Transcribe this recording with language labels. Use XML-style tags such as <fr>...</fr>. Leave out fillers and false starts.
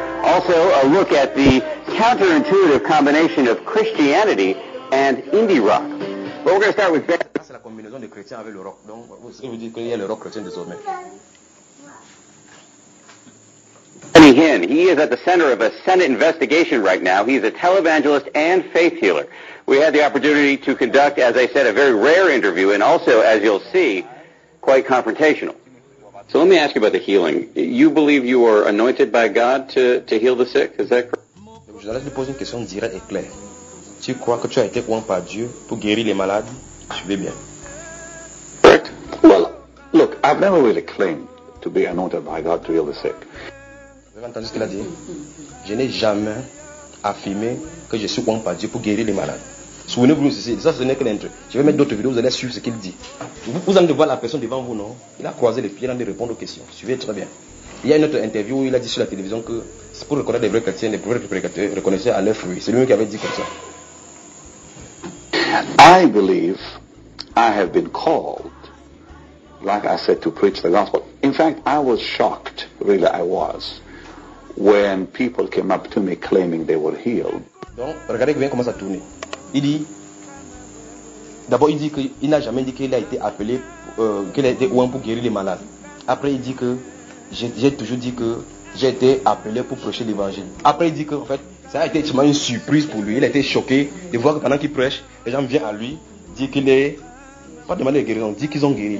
<en>Also, a look at the counterintuitive combination of Christianity and indie rock. But we're going to start with Ben.</en> <fr>C'est la combinaison des chrétiens avec le rock. Donc, vous savez qu'il y a le rock chrétien désormais.</fr> <en>Benny Hinn, he is at the center of a Senate investigation right now. He is a televangelist and faith healer. We had the opportunity to conduct, as I said, a very rare interview and also, as you'll see, quite confrontational. So let me ask you about the healing. You believe you are anointed by God to heal the sick? Is that correct?</en> <fr>Je vais te poser une question directe et claire. Tu crois que tu as été oint par Dieu pour guérir les malades? Suivez bien.</fr> <en>Correct. Well, look, I've never really claimed to be anointed by God to heal the sick.</en> <fr>Vous avez entendu ce qu'il a dit? Je n'ai jamais affirmé que je suis bon par Dieu pour guérir les malades. Souvenez-vous ici, ça ce n'est que l'intro. Je vais mettre d'autres vidéos, vous allez suivre ce qu'il dit. Vous allez voir la personne devant vous, non? Il a croisé les pieds, il a répondu aux questions. Suivez très bien. Il y a une autre interview où il a dit sur la télévision que c'est pour reconnaître les vrais chrétiens, les vrais prédicateurs, reconnaissez à leurs fruits. C'est lui qui avait dit comme ça.</fr> <en>I believe I have been called, like I said, to preach the gospel. In fact, I was shocked, really I was, when people came up to me claiming they were healed.</en> <fr>Donc, regardez bien comment ça tourne. Il dit, d'abord il dit qu'il n'a jamais dit qu'il a été appelé, qu'il a été ouin pour guérir les malades. Après il dit que, j'ai toujours dit que j'ai été appelé pour prêcher l'évangile. Après il dit que, en fait, ça a été justement une surprise pour lui. Il a été choqué de voir que pendant qu'il prêche, les gens viennent à lui, disent qu'il est, pas demandé de guérison, disent qu'ils ont guéri.</fr>